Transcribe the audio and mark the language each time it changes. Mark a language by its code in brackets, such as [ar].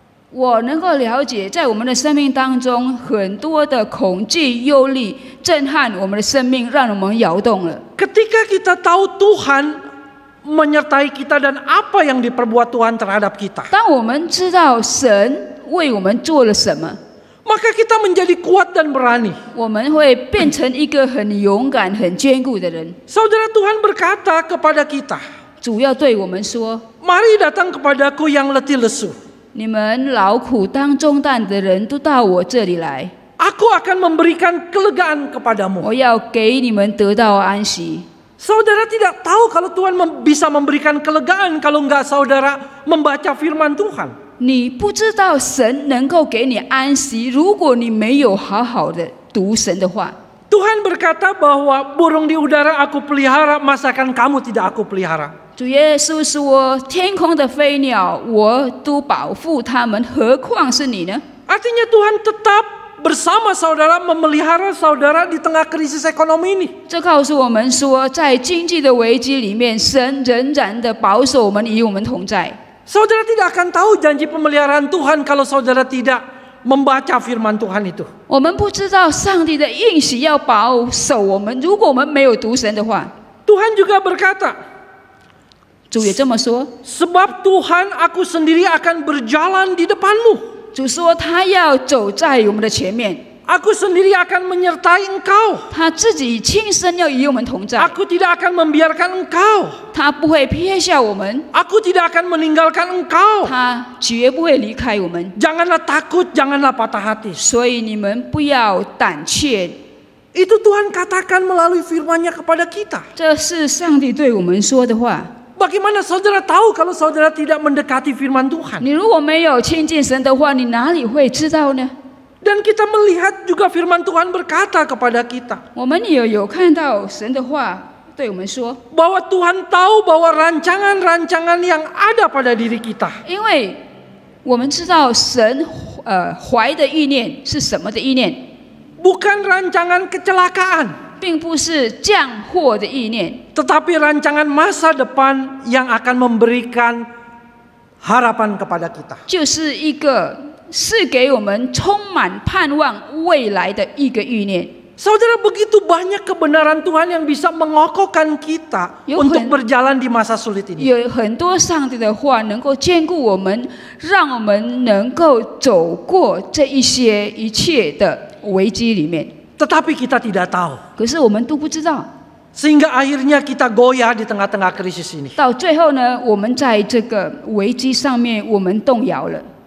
[zh] 我能够了解，在我们的生命当中，很多的恐惧、忧虑震撼我们的生命，让我们摇动了。 [id] Ketika kita tahu Tuhan menyertai kita dan apa yang diperbuat Tuhan terhadap kita, [zh] 当我们知道神为我们做了什么， [id] maka kita menjadi kuat dan berani. [zh] 我们会变成一个很勇敢、很坚固的人。 [id] Saudara, Tuhan berkata kepada kita, [zh] 主要对我们说 [id] "Mari datang kepadaku yang letih lesu. [zh] 你们劳苦当重担的人都到我这里来， [id] Aku akan memberikan kelegaan kepadamu." [zh] 我要给你们得到安息。 [id] Saudara tidak tahu kalau Tuhan bisa memberikan kelegaan kalau enggak saudara membaca firman Tuhan. [zh] 你不知道神能够给你安息，如果你没有好好的读神的话。 [id] Tuhan berkata bahwa burung di udara aku pelihara, masakan kamu tidak aku pelihara. [zh] 主耶稣说：“天空的飞鸟，我都保护它们，何况是你呢？” [id] Artinya Tuhan tetap bersama saudara, memelihara saudara di tengah krisis ekonomi ini. [zh] 这告诉我们说，在经济的危机里面，神仍然的保守我们，与我们同在。 [id] Saudara tidak akan tahu janji pemeliharaan Tuhan kalau saudara tidak membaca firman Tuhan itu. [zh] 我们不知道上帝的应许要保守我们，如果我们没有读神的话。 [id] Tuhan juga berkata, [zh] 主也这么说。 [id] "Sebab Tuhan aku sendiri akan berjalan di depanmu. [zh] 主说他要走在我们的前面， [id] Aku sendiri akan menyertai engkau. [zh] 他自己亲身要与我们同在， [id] Aku tidak akan membiarkan engkau. [zh] 他不会撇下我们， [id] Aku tidak akan meninggalkan engkau. [zh] 他绝不会离开我们。 [id] Janganlah takut, janganlah patah hati." [zh] 所以你们不要胆怯， [id] Itu Tuhan katakan melalui firman-Nya kepada kita. [zh] 这是上帝对我们说的话。 [id] Bagaimana saudara tahu kalau saudara tidak mendekati firman Tuhan? [zh] 你如果没有亲近神的话，你哪里会知道呢？ [id] Dan kita melihat juga firman Tuhan berkata kepada kita [zh] 我们也有看到神的话对我们说， [id] bahwa Tuhan tahu bahwa rancangan-rancangan yang ada pada diri kita [zh] 因为我们知道神怀的意念是什么的意念， [id] bukan rancangan kecelakaan, [zh] 并不是降祸的意念， [id] tetapi rancangan masa depan yang akan memberikan harapan kepada kita. [zh] 就是一个是给我们充满盼望未来的一个意念。 [id] Saudara, begitu banyak kebenaran Tuhan yang bisa mengokohkan kita untuk berjalan di masa sulit ini. [zh] 有很多上帝的话能够兼顾我们，让我们能够走过这一切的危机里面。 [id] Tetapi kita tidak tahu. [zh] 可是我们都不知道， [id] Sehingga akhirnya kita goyah di tengah-tengah krisis ini. [zh] 到最后呢，我们在这个危机上面，我们动摇了。